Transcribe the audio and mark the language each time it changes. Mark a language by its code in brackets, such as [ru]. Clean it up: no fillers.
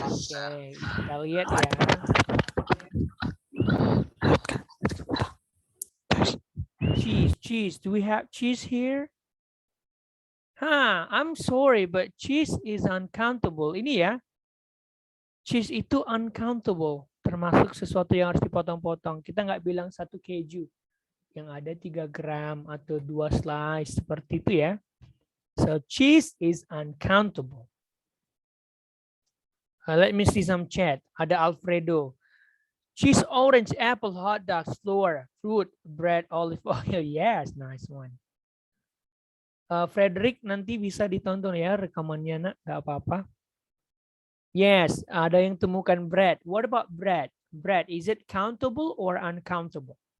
[id] Okay, kita lihat ya. [en] Cheese. Do we have cheese here? I'm sorry, but cheese is uncountable. [id] Ini ya. Cheese itu uncountable. Termasuk sesuatu yang harus dipotong-potong. Kita nggak bilang 1 keju. Yang ada 3 gram atau 2 slice. Seperti itu ya. [en] So cheese is uncountable. Let me see some chat. Ada Alfredo. Cheese, orange, apple, hot dogs, flour, fruit, bread, olive oil. Yes, nice one. [id] Frederick, nanti bisa ditonton ya rekamannya nak, nggak apa-apa. Yes, ada yang temukan bread. [en] What about bread? Bread, is it countable or uncountable?